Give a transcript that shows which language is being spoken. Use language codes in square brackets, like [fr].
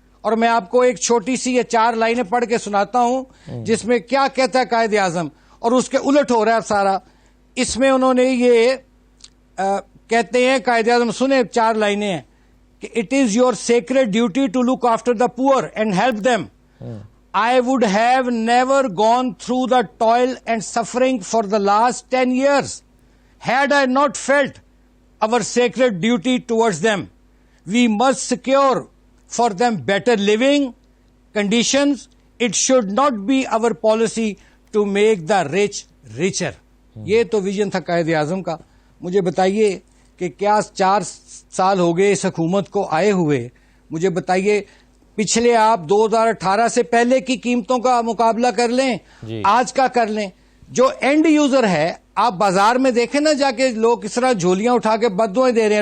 [ur] اور میں آپ کو ایک چھوٹی سی یا 4 لائنیں پڑھ کے سناتا ہوں جس میں کیا کہتا ہے قائد اعظم, اور اس کے الٹ ہو رہا ہے سارا. اس میں انہوں نے یہ کہتے ہیں قائد اعظم, سنیں 4 لائنیں ہیں کہ [en] It is your sacred duty to look after the poor and help them. I would have never gone through the toil and suffering for the last 10 years had I not felt our sacred duty towards them. We must secure for them better living conditions. It should not be our policy to make the rich richer. [ur] یہ تو vision تھا قائد اعظم کا. مجھے بتائیے کہ کیا 4 سال ہو گئے اس حکومت کو آئے ہوئے, مجھے بتائیے پچھلے آپ 2018 سے پہلے کی قیمتوں کا مقابلہ کر لیں, آج کا کر لیں. جو اینڈ یوزر ہے, آپ بازار میں دیکھیں نا جا کے لوگ کس طرح جھولیاں اٹھا کے بددعائیں دے رہے ہیں.